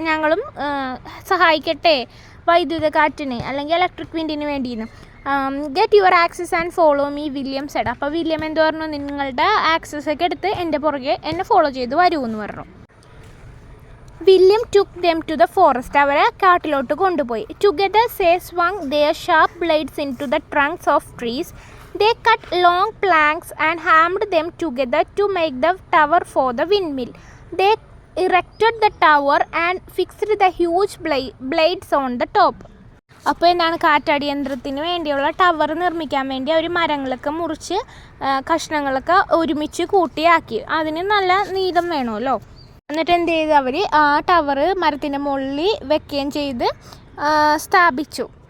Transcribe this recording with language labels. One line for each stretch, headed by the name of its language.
Malayalam: ഞങ്ങളും സഹായിക്കട്ടെ വൈദ്യുത കാറ്റിന് അല്ലെങ്കിൽ electric വിൻഡിന് വേണ്ടിയെന്ന്.
English: Get your axes and follow me, William said.
Malayalam: അപ്പോൾ വില്യം എന്ത് പറഞ്ഞു, നിങ്ങളുടെ ആക്സസൊക്കെ എടുത്ത് എൻ്റെ പുറകെ എന്നെ ഫോളോ ചെയ്ത് വരൂ എന്ന് പറഞ്ഞു.
English: William took them to the forest.
Malayalam: അവരെ കാട്ടിലോട്ട് കൊണ്ടുപോയി.
English: Together they swung their sharp blades into the trunks of trees. They cut long planks and hammered them together to make the tower for the windmill. They erected the tower and fixed the huge blades on the top.
Malayalam: അപ്പോൾ എന്താണ്, കാറ്റടിയന്ത്രത്തിന് വേണ്ടിയുള്ള tower നിർമ്മിക്കാൻ വേണ്ടി അവർ മരങ്ങളൊക്കെ മുറിച്ച് കഷ്ണങ്ങളൊക്കെ ഒരുമിച്ച് കൂട്ടിയാക്കി. അതിന് നല്ല നീളം വേണമല്ലോ. എന്നിട്ട് എന്ത് ചെയ്തു, അവർ ആ ടവർ മരത്തിൻ്റെ മുകളിൽ വെക്കുകയും ചെയ്ത് സ്ഥാപിച്ചു.